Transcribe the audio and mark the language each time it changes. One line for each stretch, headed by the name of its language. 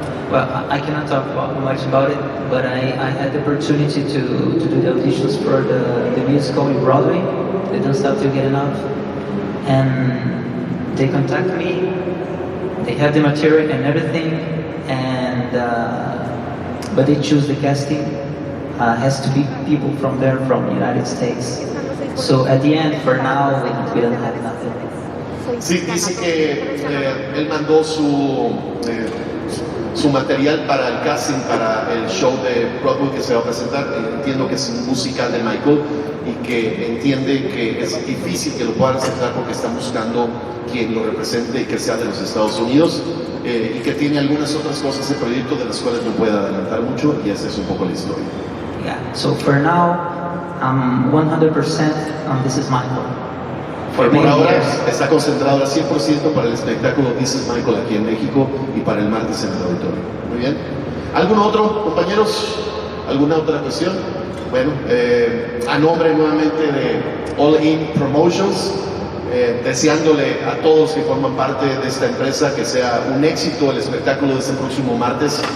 English: Well, I cannot talk much about it, but I had the opportunity to do the auditions for the musical in Broadway, the Don't Stop Till Get Enough, and they contact me. They have the material and everything, and but they choose the casting. Has to be people from there, from the United States. So at the end, for now, we don't have nothing.
Spanish: Sí, dice que él mandó su material para el casting, para el show de Broadway que se va a presentar. Entiendo que es un musical de Michael y que entiende que es difícil que lo puedan aceptar porque están buscando quien lo represente y que sea de los Estados Unidos, y que tiene algunas otras cosas de proyecto de las cuales no puede adelantar mucho, y esa es un poco la historia.
English: Yeah. So for now, I'm 100% on This Is Michael. For
Spanish: Por
English: many
Spanish: ahora
English: years.
Spanish: está concentrado al 100% para el espectáculo This Is Michael aquí en México y para el martes en el auditorio. Muy bien. ¿Algún otro, compañeros? ¿Alguna otra cuestión? Bueno, a nombre nuevamente de All In Promotions, deseándole a todos que forman parte de esta empresa que sea un éxito el espectáculo de este próximo martes.